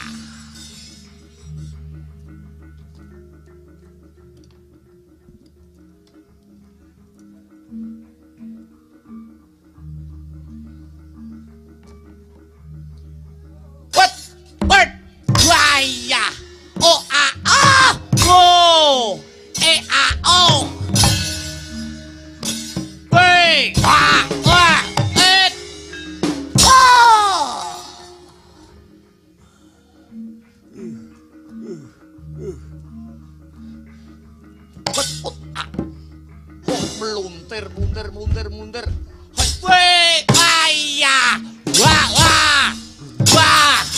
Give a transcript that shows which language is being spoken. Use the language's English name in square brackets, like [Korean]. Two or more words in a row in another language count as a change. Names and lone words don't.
[English] What? What? Wah! Ya! Oh! Ah! Ah! Whoa! Ah! Oh! Wei! Ah! Ah! Oh! What? Ah! [Indonesian] Oh, meluntir, muntir. Wei! Ayah! Wah! Wah! Wah!